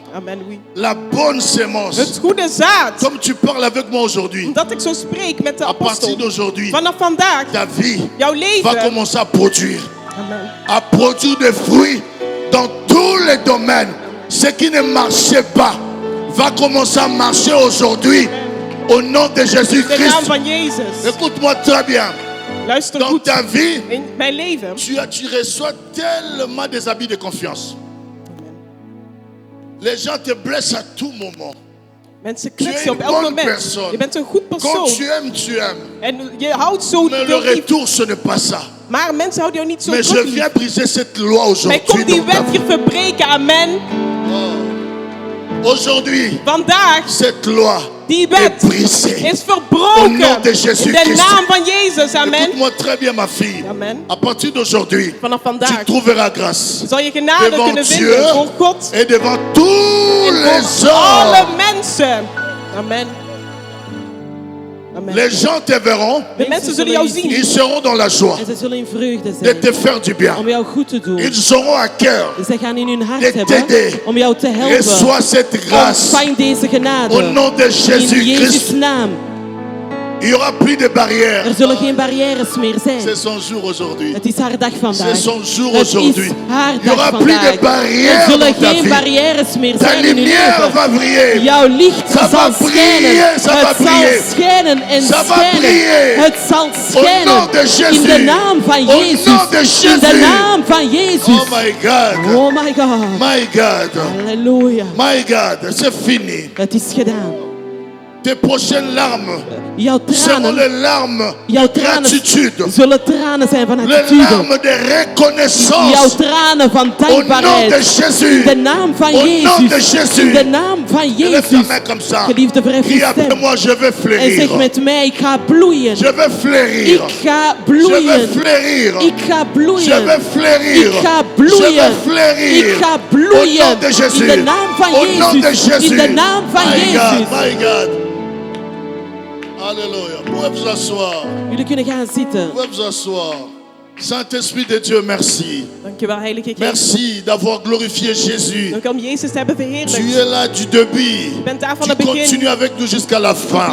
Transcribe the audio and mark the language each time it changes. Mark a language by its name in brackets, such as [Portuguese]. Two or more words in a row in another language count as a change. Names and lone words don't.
[French] Amen, oui. La bonne semence. [Dutch] Het goede zaad. [French] Comme tu parles avec moi aujourd'hui, [Dutch] Omdat ik zo spreek met de [French] à partir [Dutch] apostel. [French] d'aujourd'hui, [Dutch] Vanaf vandaag, [French] ta vie [Dutch] jouw [French] va [Dutch] leven. [French] commencer à produire. Amen. À produire des fruits dans tous les domaines. Ce qui ne marchait pas va commencer à marcher aujourd'hui au nom de [Dutch] In de naam [French] Jésus-Christ. [Dutch] van Jezus. [French] Écoute-moi très bien. [Dutch] Luister [French] Dans [Dutch] goed. [French] ta vie, [Dutch] In mijn leven. [French] tu reçois tellement des habits de confiance. Les gens te blessent à tout moment. [Dutch] Mensen [French] Tu es [Dutch] kwetsen op [French] une [Dutch] elk [French] bonne [Dutch] moment. [French] personne. [Dutch] Je bent een goed [French] Quand [Dutch] persoon. [French] tu aimes, tu aimes. [Dutch] En je houdt zo [French] Mais le [Dutch] veel lief. [French] retour, ce n'est pas ça. [Dutch] Maar mensen houden jou niet zo [French] Mais je [Dutch] druk lief. [French] viens briser cette loi [Dutch] Maar [French] aujourd'hui. [Dutch] ik kom die [French] dans ta [Dutch] wet [French] vie. [Dutch] hier verbreken. Amen. [French] Aujourd'hui, [Dutch] Vandaag, [French] cette loi [Dutch] die [French] est [Dutch] wet [French] brisée. [Dutch] is [French] Au nom [Dutch] verbroken. [French] de [Dutch] In [French] Jésus-Christ. [Dutch] de naam van Jezus. Amen. [French] Écoute-moi très bien, ma fille. Amen. À partir d'aujourd'hui, [Dutch] Vanaf [French] tu [Dutch] vandaag [French] trouveras grâce [Dutch] zal je genade [French] devant [Dutch] kunnen [French] Dieu [Dutch] vinden voor God [French] et devant tous [Dutch] en [French] les [Dutch] voor alle [French] hommes. [Dutch] mensen. Amen. Amen. [French] Les gens te verront, [Dutch] De mensen zullen jou zien. [French] ils seront dans la joie [Dutch] En ze zullen in vreugde [French] de [Dutch] zijn [French] te faire du bien. [Dutch] om jou goed te doen. [French] Ils auront à cœur. [Dutch] Ze gaan in hun [French] de [Dutch] hart hebben [French] t'aider. [Dutch] om jou te helpen. [French] Reçois cette grâce [Dutch] Ontvang deze genade. [French] au nom de [Dutch] In Jezus' [French] Jésus-Christ. [Dutch] naam. [French] Il n'y aura plus de barrières. [Dutch] Er zullen geen barrières meer zijn. [French] C'est son jour aujourd'hui. [Dutch] Het is haar dag vandaag. [French] C'est son jour [Dutch] Het is [French] aujourd'hui. [Dutch] haar [French] Il n'y aura [Dutch] dag [French] plus [Dutch] vandaag. [French] de barrières [Dutch] Er zullen [French] dans ta [Dutch] geen [French] vie. [Dutch] barrières meer [French] Ta [Dutch] zijn in uw [French] lumière [Dutch] leven. [French] va briller. [Dutch] Jouw licht [French] Ça va [Dutch] zal [French] briller, [Dutch] schijnen. [French] ça va [Dutch] Het [French] briller. [Dutch] zal schijnen en [French] Ça va [Dutch] schijnen. [French] briller. [Dutch] Het zal [French] Au nom [Dutch] schijnen. [French] de Jésus. [Dutch] In de naam van [French] Au [Dutch] Jezus. [French] nom de [Dutch] In de [French] Jésus. [Dutch] naam van Jezus. [English] Oh my God. Oh my God. My God. Halleluja. My God. [French] C'est fini. [Dutch] Het is gedaan. [French] Tes prochaines larmes [Dutch] Jouw [French] seront [Dutch] tranen, [French] les larmes [Dutch] jouw [French] de [Dutch] tranen [French] gratitude. [Dutch] zullen tranen zijn van [French] Les [Dutch] attitude. [French] larmes de [Dutch] Jouw [French] reconnaissance. [Dutch] tranen van [French] Au nom de [Dutch] dankbaarheid. [French] Jésus. [Dutch] In de naam van [French] Au nom de [Dutch] Jezus. [French] Jésus. [Dutch] In de naam van [French] Lève ta [Dutch] Jezus. [French] main comme ça. [Dutch] Geliefde, verhef [French] Crie [Dutch] je [French] après [Dutch] stem. [French] moi, je vais [Dutch] En [French] fleurir. [Dutch] zeg met mij, ik ga bloeien. [French] Je vais fleurir. [Dutch] Ik ga [French] Je vais [Dutch] bloeien. [French] fleurir. [Dutch] Ik ga [French] Je [Dutch] bloeien. [French] vais fleurir. [Dutch] Ik ga [French] Je vais [Dutch] bloeien. [French] fleurir. [Dutch] Ik ga [French] Au [Dutch] bloeien. [French] nom de Jésus. [Dutch] In de naam van [French] Au nom de [Dutch] Jezus. [French] Jésus. [Dutch] In de naam van [English] My God, [Dutch] Jezus. [English] my God. [French] Alléluia. Vous pouvez vous asseoir. [Dutch] Jullie kunnen gaan zitten. [French] Vous pouvez vous asseoir. Saint-Esprit de Dieu, merci. [Dutch] Dankjewel, Heilige Geest. [French] Merci d'avoir glorifié Jésus. [Dutch] Dank om Jezus te hebben [French] Tu [Dutch] verheerlijkt. [French] es là du début. [Dutch] Je bent daar van [French] Tu [Dutch] het begin. [French] continues avec nous jusqu'à la fin.